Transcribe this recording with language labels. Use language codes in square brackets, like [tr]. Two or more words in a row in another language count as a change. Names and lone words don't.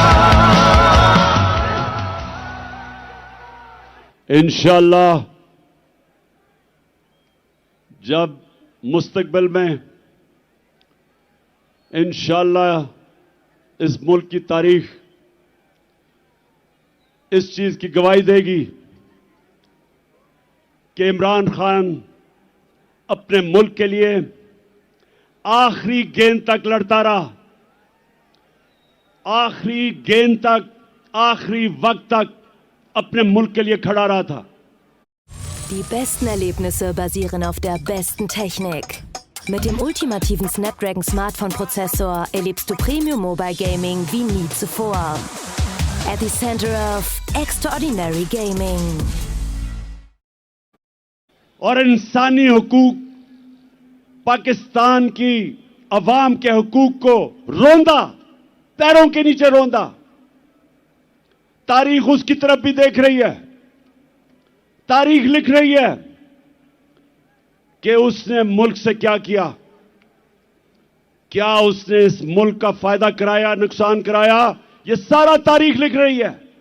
[ur] انشاءاللہ جب مستقبل میں انشاءاللہ اس ملک کی تاریخ اس چیز کی گواہی دے گی کہ عمران خان اپنے ملک کے لیے آخری گیند تک لڑتا رہا, آخری گیند تک، آخری وقت تک اپنے ملک کے لیے کھڑا رہا تھا. [de] Die besten Erlebnisse basieren auf der besten Technik. Mit dem ultimativen Snapdragon Smartphone-Prozessor erlebst du [en] Premium Mobile Gaming [de] wie nie zuvor. [en] At the center of extraordinary gaming. [ur] اور انسانی حقوق، پاکستان کی عوام کے حقوق کو روندا، پیروں کے نیچے روندا. تاریخ اس کی طرف بھی دیکھ رہی ہے، تاریخ لکھ رہی ہے کہ اس نے ملک سے کیا کیا، کیا اس نے اس ملک کا فائدہ کرایا، نقصان کرایا، یہ سارا تاریخ لکھ رہی ہے.